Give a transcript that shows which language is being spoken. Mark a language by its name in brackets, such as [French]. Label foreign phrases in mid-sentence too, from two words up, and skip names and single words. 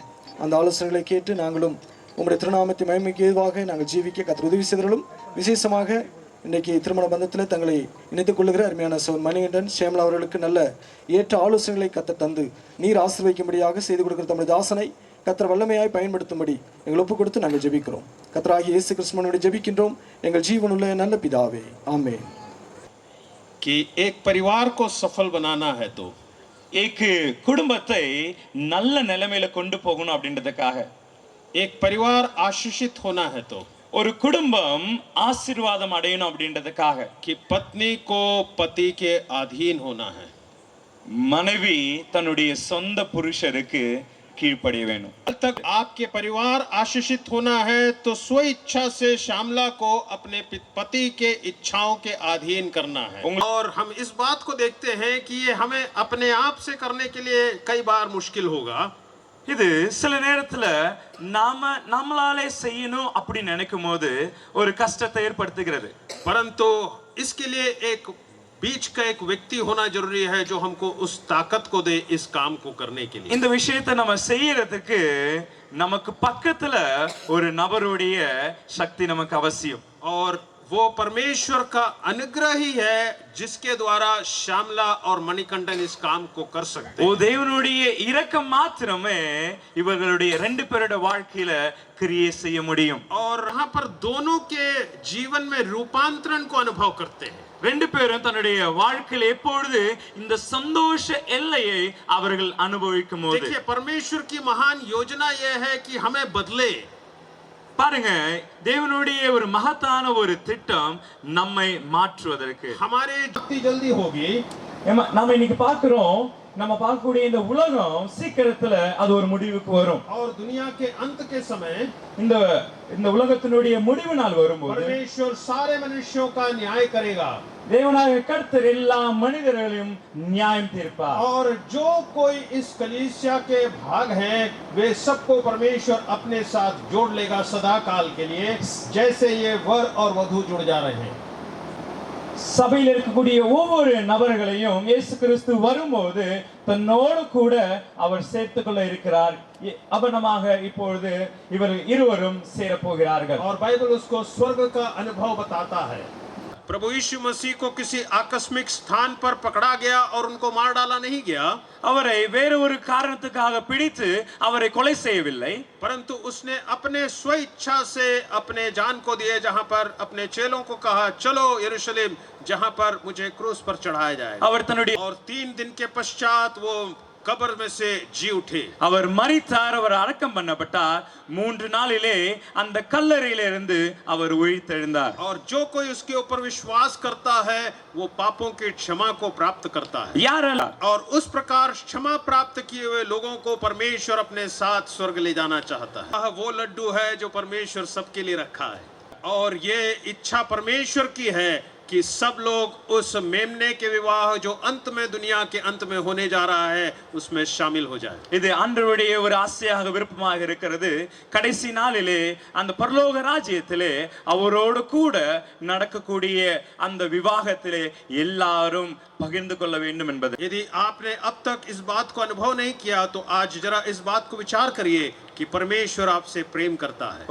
[Tamil] அந்த ஆலோசனைகளை கேட்டு நாங்களும் உம்முடைய திருநாமத்தை மகிமைக்கு ஏதுவாக நாங்கள் ஜீவிக்க கத்தர் உதவி செய்தவர்களும், விசேஷமாக இன்றைக்கி திருமண பந்தத்தில் தங்களை இணைத்துக் கொள்ளுகிற அருமையான மணிகண்டன் சேமலா அவர்களுக்கு நல்ல ஏற்ற ஆலோசனைகளை கத்தர் தந்து நீர் ஆசீர்வதிக்கும்படியாக செய்து கொடுக்கிற தம்முடைய தாசனை கத்தர் வல்லமையாய் பயன்படுத்தும்படி எங்கள் ஒப்பு கொடுத்து நாங்கள் ஜெபிக்கிறோம். கத்தராகிய இயேசு கிறிஸ்துவினுடைய ஜெபிக்கின்றோம் எங்கள் ஜீவனுள்ள நல்ல பிதாவே, ஆமென். [Hindi] कि एक परिवार को सफल बनाना है तो [Tamil] एक குடும்பத்தை நல்ல நிலைமையில கொண்டு போகணும் அப்படின்றதுக்காக, [Hindi] एक परिवार आशीषित होना है तो [Tamil] ஒரு குடும்பம் ஆசீர்வாதம் அடையணும் அப்படின்றதுக்காக, [Hindi] कि पत्नी को पति के अधीन होना है, [Tamil] மனைவி தன்னுடைய சொந்த புருஷருக்கு கீழ்ப்படிய வேணும். [Hindi] जब तक आपके परिवार आशीषित होना है तो स्व इच्छा से श्यामला को अपने पति के इच्छाओं के अधीन करना है। और हम इस बात को देखते हैं कि ये हमें अपने आप से करने के लिए कई बार मुश्किल होगा। [Tamil] இது சில நேரத்துல நாம நம்மளாலே செய்யணும் அப்படி நினைக்கும் போது ஒரு கஷ்டத்தை ஏற்படுத்துகிறது. [Hindi] परंतु इसके लिए एक बीच का एक व्यक्ति होना जरूरी है जो हमको उस ताकत को दे इस काम को करने के लिए। [Tamil] இந்த விஷயத்தை நம்ம செய்யறதுக்கு நமக்கு பக்கத்துல ஒரு நபருடைய சக்தி நமக்கு அவசியம். [Hindi] और वो परमेश्वर का अनुग्रह ही है जिसके द्वारा श्यामला और मणिकंठन इस काम को कर सकते हैं। [Tamil] ஓ தேவனுடைய இரக்கம் மாத்திரமே இவர்களுடைய ரெண்டு பேரோட வாழ்க்கையில கிரியை செய்ய முடியும். [Hindi] और यहाँ पर दोनों के जीवन में रूपांतरण को अनुभव करते हैं। [Tamil] ரெண்டு பேரும் தன்னுடைய வாழ்க்கையில எப்பொழுது இந்த சந்தோஷ எல்லையை அவர்கள் அனுபவிக்கும் போது, [Hindi] देखिए परमेश्वर की महान योजना यह है कि हमें बदले। [Tamil] பாருங்க, தேவனுடைய ஒரு மகத்தான ஒரு திட்டம் நம்மை மாற்றுவதற்கு. [Hindi] हमारे जितनी जल्दी होगी [Tamil] நாம இன்னைக்கு பார்க்கிறோம், நம்ம பார்க்கக்கூடிய இந்த உலகம் சீக்கிரத்துல அது ஒரு முடிவுக்கு வரும். [Hindi] और दुनिया के अंत के समय [Tamil] இந்த உலகத்தினுடைய முடிவு நாள் வரும்போது [Hindi] परमेश्वर सारे मनुष्यों का न्याय करेगा। [Tamil] தேவனாகிய கர்த்தர் எல்லா மனிதர்களையும் நியாயம் தீர்ப்பார். [Hindi] और जो कोई इस कलीसिया के भाग हैं वे सबको परमेश्वर अपने साथ जोड़ लेगा सदा काल के लिए, जैसे ये वर और वधू जुड़ जा रहे हैं। [Tamil] சபையில் இருக்கக்கூடிய ஒவ்வொரு நபர்களையும் இயேசு கிறிஸ்து வரும்போது தன்னோடு கூட அவர் சேர்த்துக்கொள்ள இருக்கிறார். அவனமாக இப்பொழுது இவர் இருவரும் சேரப்போகிறார்கள். [Hindi] और बाइबल उसको स्वर्ग का अनुभव बताता है। प्रभु यीशु मसीह को किसी आकस्मिक स्थान पर पकड़ा गया और उनको मार डाला नहीं गया। [Tamil] அவரை வேறு ஒரு காரணத்துக்காக பிடித்து அவரை கொலை செய்யவில்லை, [Hindi] परंतु उसने अपने स्वेच्छा से अपने जान को दिए, जहां पर अपने चेलों को कहा चलो यरूशलेम, जहां पर मुझे क्रूस पर चढ़ाया जाएगा। [Tamil] அவர் தன்னுடைய [Hindi] और 3 दिन के पश्चात वो कब्र में से जी उठे। [Tamil] அவர் மரித்தார், அவர் அடக்கம் பண்ணப்பட்டார், 3 நாளிலே அந்த கல்லறையிலிருந்து அவர் உயிர்த்தெழுந்தார்। [Hindi] और जो कोई उसके ऊपर विश्वास करता है वो पापों की क्षमा को प्राप्त करता है। [Tamil] யாரெல்லாம் [Hindi] और उस प्रकार क्षमा प्राप्त किए हुए लोगों को परमेश्वर अपने साथ स्वर्ग ले जाना चाहता है। यह वो लड्डू है जो परमेश्वर सबके लिए रखा है, और ये इच्छा परमेश्वर की है कि सब लोग उस मेमने के विवाह जो अंत में, दुनिया के अंत में होने जा रहा है, उसमें शामिल हो जाए। [Tamil] இது ஆண்டவருடைய ஒரு ஆசையாக விருப்பமாக இருக்கிறது, கடைசி நாளிலே அந்த பரலோக ராஜ்யத்திலே அவரோடு கூட நடக்கக்கூடிய அந்த விவாகத்திலே எல்லாரும் பகிர்ந்து கொள்ள வேண்டும் என்பது। [Hindi] यदि आपने अब तक इस बात को अनुभव नहीं किया तो आज जरा इस बात को विचार करिए कि परमेश्वर आपसे प्रेम करता है।